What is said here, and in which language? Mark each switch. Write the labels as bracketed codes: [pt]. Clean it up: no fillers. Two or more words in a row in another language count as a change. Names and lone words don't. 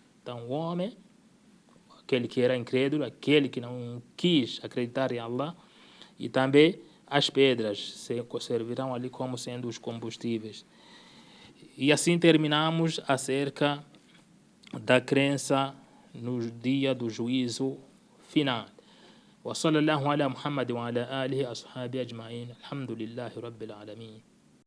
[pt] Então, o homem, aquele que era incrédulo, aquele que não quis acreditar em Allah, e também as pedras servirão ali como sendo os combustíveis. E assim terminamos acerca da crença no dia do juízo final. [ar] وصلى الله على محمد وعلى آله أصحابه أجمعين الحمد لله رب العالمين.